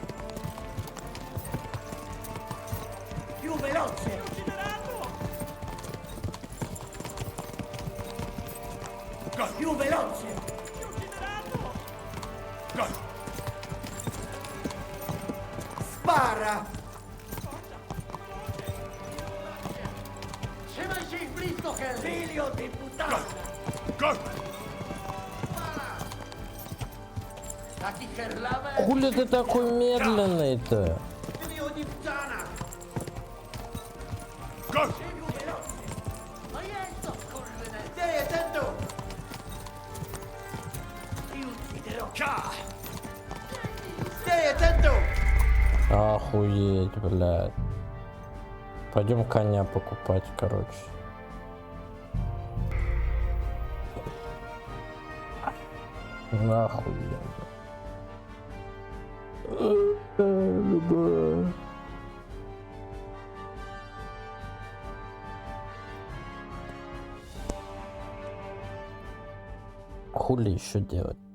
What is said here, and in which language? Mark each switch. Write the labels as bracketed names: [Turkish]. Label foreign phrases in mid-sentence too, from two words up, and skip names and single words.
[Italian] Più veloce! Più veloce! [English] Go! [Italian] Spara! [Polish] Trzymaj blisko, [Italian] Figlio di puttana! [English] Go! Taki herlame! [Russian] Хули ты такой медленный-то? [Italian] Figlio di puttana! [English] Go! [Italian] Più veloce! Ma io stai attento! Ti ucciderò! Stai attento! [Russian] Охуеть, блядь. Пойдем коня покупать, короче. Нахуй. Хули еще делать-то?